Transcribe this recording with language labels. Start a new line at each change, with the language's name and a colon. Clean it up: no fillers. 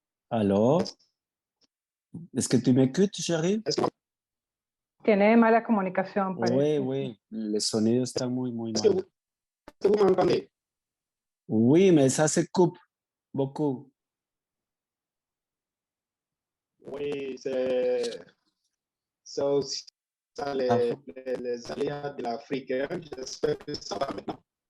French: Alors, est-ce que tu m'écoutes, Cherif?
Spanish: Tiene mala comunicación, parece.
French: Oui, les
Spanish: sonidos están muy mal.
French: Vous m'entendez? Oui, mais ça se coupe beaucoup. Oui, c'est ça aussi, ça, les aléas de l'Afrique. J'espère que ça va maintenant.